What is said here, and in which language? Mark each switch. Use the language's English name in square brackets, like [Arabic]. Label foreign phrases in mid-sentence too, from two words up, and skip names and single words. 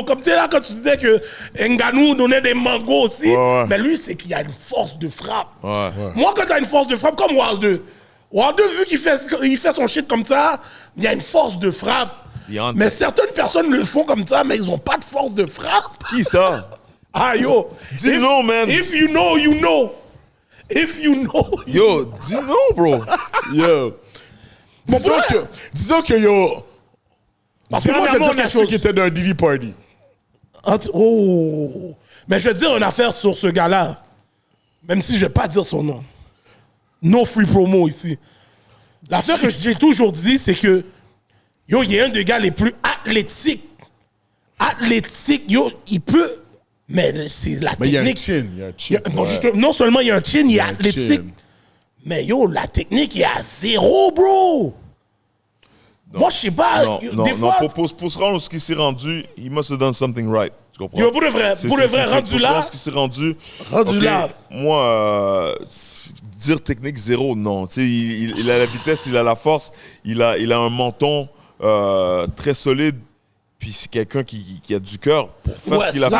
[French] Comme tu sais, là, quand tu disais que Ngannou donnait des mangos aussi, mais lui, c'est qu'il y a une force de frappe. Moi, quand tu as une force de frappe, comme Wilder, vu qu'il fait son shit comme ça, il y a une force de frappe. Mais certaines personnes le font comme ça, mais ils n'ont pas de force de frappe. Qui ça? Yo. Dis-nous, man. [English] If you know, you know. If you know. [French] Yo, dis-nous, bro. Yo. Disons que yo. Parce que moi, je vais dire quelque chose qui était d'un Diddy Party. Mais je vais dire une affaire sur ce gars-là. Même si je ne vais pas dire son nom. [English] No free promo ici. [French] L'affaire que j'ai toujours dit, c'est que yo, il est un des gars les plus athlétiques. Yo, il peut. Mais c'est la technique. Il y a un chin. Non seulement il y a un chin, il est athlétique. Mais yo, la technique est à 0, bro. Non. Moi, je sais pas. Non, des fois, pour se rendre où ce qui s'est rendu, [English] he must have done something right. [French] Tu comprends? yo, pour de vrai, rendu pour se là. rendre où ce qui s'est rendu. Rendu ok, là. Moi, dire technique 0, non. Tu sais, il a la vitesse, il a la force, il a un menton très solide. Puis c'est quelqu'un qui a du cœur pour faire ce qu'il a fait.